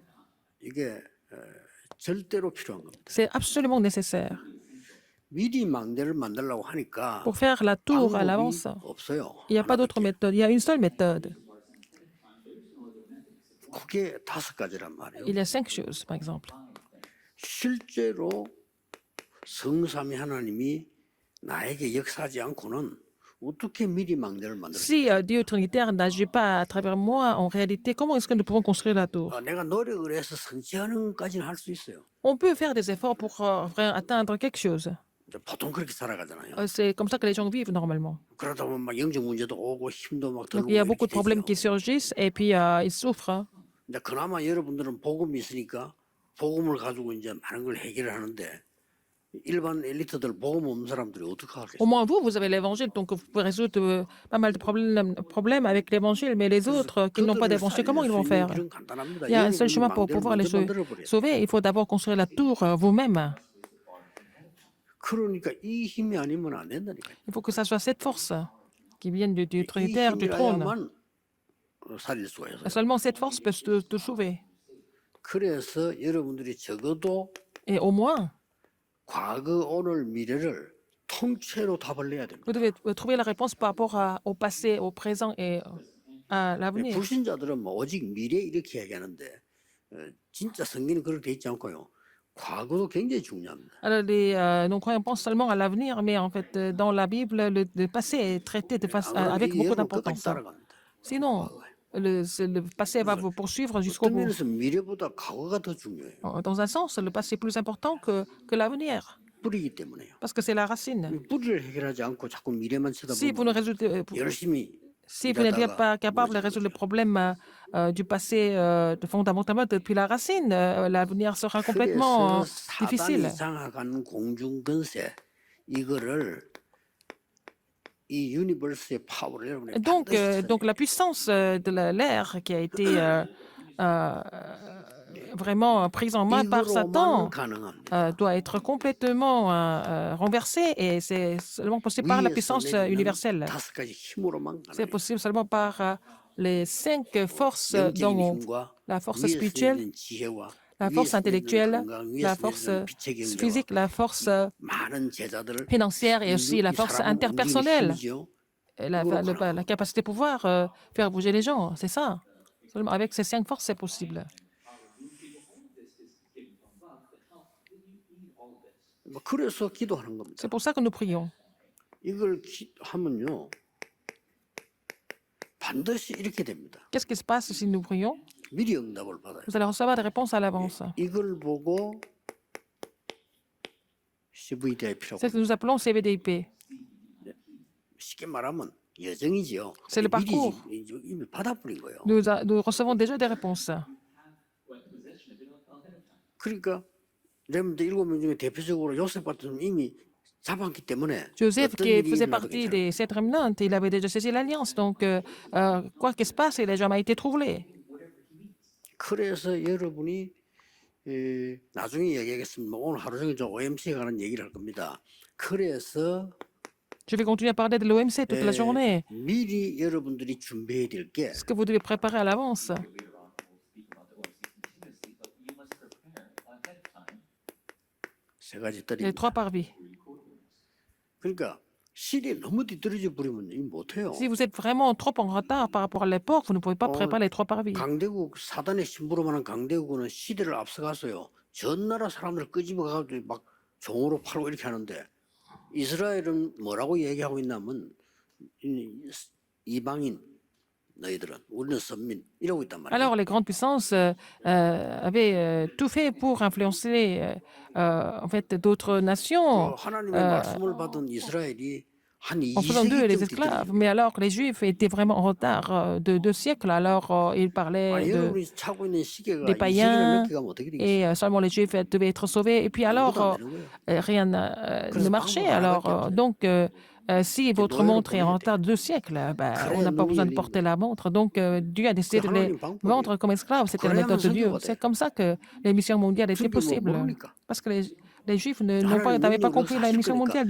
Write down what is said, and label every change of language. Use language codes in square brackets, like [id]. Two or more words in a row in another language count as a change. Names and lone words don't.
[ko] 이게 절대로 필요한 겁니다. [fr] C'est absolument nécessaire. [ko] 미리 망대를 만들려고 하니까 [fr] Pour faire la tour à [ko] 방법이 [fr] l'avance, [ko] 없어요. [fr] il n'y a pas d'autre méthode. Il y a une seule méthode. [ko] 그게 5가지란 말이에요. [fr] Il y a 5 choses, par exemple. [ko] 실제로 성삼위 하나님이 나에게 역사하지 않고는 어떻게 미리 망대를 만들어? [fr] Si Dieu Trinitaire n'agit pas à travers moi, en réalité, comment est-ce que nous pouvons construire la tour? [ko] 내가 노력을 해서 성취하는 것까지는 할 수 있어요. [fr] On peut faire des efforts pour atteindre quelque chose. [ko] 보통 그렇게 살아가잖아요. [fr] C'est comme ça que les gens vivent normalement. [ko] 그러다 보면 막 영적 문제도 오고 힘도 막 [fr] Donc [ko] 들고 [fr] il y a [ko] 이렇게 [fr] beaucoup de problèmes qui [ko] 되죠. [fr] surgissent et puis ils souffrent. [ko] 근데 그나마 여러분들은 복음이 있으니까 복음을 가지고 이제 많은 걸 해결을 하는데 일반 엘리트들 복음 없는 사람들이 어떻게 [fr] Au [ko] 하겠어요? [fr] moins vous avez l'évangile, donc vous pouvez résoudre pas mal de problèmes avec l'évangile, mais les autres qui n'ont pas [ko] 그들을 [fr] d'évangile, [ko] 살릴 [fr] comment ils [ko] 수 [fr] vont [ko] 있는 [fr] faire? [ko] 길은 간단합니다. [fr] Il y a un seul [ko] 여러분이 [fr] chemin pour [ko] 망대를 [fr] pouvoir les [ko] 먼저 만들어버려요. [fr] sauver. Il faut d'abord construire la tour vous-même. [ko] 그러니까 이 힘이 아니면 안 된다니까요. [fr] Il faut que ça soit cette force qui vienne du [ko] 이 [fr] Trinitaire, du trône. [ko] 힘이라야만 살릴 수가 있어요. [fr] Seulement cette force peut te sauver. [ko] 그래서 여러분들이 적어도 [fr] Et au moins, [ko] 과거, 오늘, 미래를 통째로 답을 내야 됩니다. [fr] vous devez trouver la réponse par rapport au passé, au présent et à l'avenir. [ko] 불신자들은 뭐 오직 미래 이렇게 얘기하는데 진짜 성경은 그렇게 돼 있지 않고요. 과거도 굉장히 중요합니다. [fr] Alors, les non-croyants pensent seulement à l'avenir, mais en fait, dans la Bible, le passé est traité avec beaucoup [ko] 여러분 끝까지 [fr] d'importance. [ko] 따라갑니다. [fr] Sinon, le passé va vous poursuivre jusqu'au [ko] 어떤 [fr] bout. [ko] 면에서 미래보다 과거가 더 중요해요. [fr] Dans un sens, le passé est plus important que l'avenir, [ko] 뿌리기 때문에요. [fr] parce que c'est la racine. [ko] 뿌리를 해결하지 않고 자꾸 미래만 [fr] Si vous ne [ko] 쳐다보면 [fr] résolvez, [ko] 열심히 [fr] si vous n'êtes [ko] 일하다가 [fr] pas capable de résoudre le problème du passé fondamentalement depuis la racine, l'avenir sera complètement [ko] 그래서 사단이 [fr] difficile. [ko] 장악한 공중근세 이거를 이 유니버스의 파워를 여러분이 [fr] Et donc, [ko] 반드시 [fr] donc la puissance de l'air qui a été euh, vraiment prise en main par [ko] 이거로만 [fr] Satan [ko] 가능합니다. [fr] doit être complètement renversée et c'est seulement possible par la [ko] 위에서 [fr] puissance [ko] 내리는 [fr] universelle. [ko] 5가지 힘으로만 [fr] C'est [ko] 가능해요. [fr] possible seulement par les 5 forces d'en [ko] 영적인 [fr] haut. [ko] 힘과 [fr] La force [ko] 위에서 [fr] spirituelle, [ko] 내리는 지혜와 [fr] la force [ko] 위에서 내리는 [fr] intellectuelle, [ko] 건강, [fr] la [ko] 위에서 [fr] force [ko] 내리는 빛의 경제와 [fr] physique, la force [ko] 많은 제자들을 [fr] financière et aussi la [ko] 이 [fr] force [ko] 사람은 움직이는 [fr] interpersonnelle. [ko] 힘이죠. [fr] Et [ko] 그거로 [fr] la [ko] 가능합니다. [fr] capacité de pouvoir faire bouger les gens, c'est ça. Seulement avec ces 5 forces, c'est possible. [ko] 뭐 그래서 기도하는 겁니다. [fr] C'est pour ça que nous prions. [ko] 이걸 하면요 반드시 이렇게 됩니다. [fr] Qu'est-ce qui se passe si nous prions? [ko] 미리 응답을 받아요. [fr] Vous allez recevoir des réponses à l'avance. [ko] 이걸 보고 CVDIP라고 [fr] C'est ce que nous appelons CVDIP. [ko] 쉽게 말하면 여정이지요. [fr] C'est le [ko] 미리 [fr] parcours. [ko] 이미 받아버린 거예요. [fr] Nous recevons déjà des réponses. [ko] 그러니까 여러분들 7명 중에 대표적으로 요셉 같은 사람은 이미 잡았기 때문에 [fr] Joseph, [ko] 어떤 [fr] qui [ko] 일이 [fr] faisait [ko] 일어나도 [fr] partie [ko] 괜찮아요. [fr] des 7 remnants, il avait déjà saisi l'alliance. Donc, quoi qu'il se passe, il n'a jamais été troublé. [ko] 그래서 여러분이 나중에 얘기하겠습니다. 오늘 하루 종일 저 OMC에 관한 얘기를 할 겁니다. 그래서 [fr] Je vais continuer à parler de l'OMC toute la journée. [ko] 미리 여러분들이 준비해야 될 게 [fr] Ce que vous devez préparer à l'avance. [ko] 세 가지 [fr] Les [ko] 떨입니다. [fr] 3 parvis. [ko] 그러니까 시리에 너무 뒤떨어져 버리면 이 못해요. [fr] Si vous êtes vraiment trop en retard par rapport à l'époque, vous ne pouvez pas préparer les 3 parvis. [ko] 강대국 사단의 심부름하는 강대국은 시대를 앞서가서요. 전 나라 사람들 끄집어가지고 막 종으로 팔고 이렇게 하는데 이스라엘은 뭐라고 얘기하고 있냐면 이방인 너희들은 우리는 선민 이러고 있단 말이에요. [fr] Alors, les grandes puissances avaient tout fait pour influencer en fait d'autres nations [ko] 하나님의 말씀을 받은 이스라엘이 한 [fr] en faisant d'eux les [ko] 2세기쯤 [fr] esclaves. Mais alors, les Juifs étaient vraiment en retard de 2 siècles. Alors, ils parlaient [ko] 여러분이 차고 있는 시계가 [fr] des [ko] 2세기를 [fr] païens [ko] 넘게 가면 어떻게 되겠어요? [fr] et seulement les Juifs devaient être sauvés. Et puis alors, 아무것도 안 되는 거예요. rien ne marchait. Alors, donc, si votre montre est en retard de 2 siècles, ben, on n'a pas besoin de porter la montre. Donc, Dieu a décidé de les vendre comme esclaves. C'était la méthode de Dieu. C'est comme ça que les missions mondiales étaient possibles. Parce que les Juifs n'avaient pas compris la mission mondiale.